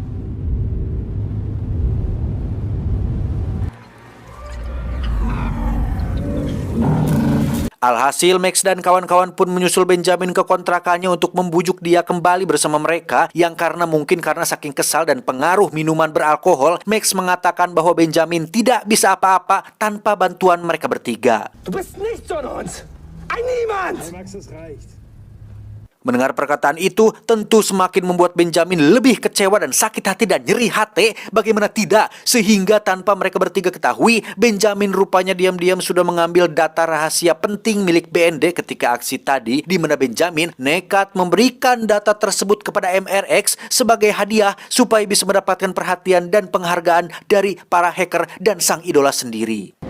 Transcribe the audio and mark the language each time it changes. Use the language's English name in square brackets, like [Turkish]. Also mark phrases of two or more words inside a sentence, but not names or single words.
[Indonesian] Alhasil, Max dan kawan-kawan pun menyusul Benjamin ke kontrakannya untuk membujuk dia kembali bersama mereka, yang mungkin karena saking kesal dan pengaruh minuman beralkohol, Max mengatakan bahwa Benjamin tidak bisa apa-apa tanpa bantuan mereka bertiga. [German] Du bist nichts von uns! Ein Niemand! Max, es reicht. [Indonesian] Mendengar perkataan itu tentu semakin membuat Benjamin lebih kecewa dan sakit hati dan nyeri hati. Bagaimana tidak? Sehingga tanpa mereka bertiga ketahui, Benjamin rupanya diam-diam sudah mengambil data rahasia penting milik BND ketika aksi tadi, di mana Benjamin nekat memberikan data tersebut kepada MRX sebagai hadiah supaya bisa mendapatkan perhatian dan penghargaan dari para hacker dan sang idola sendiri.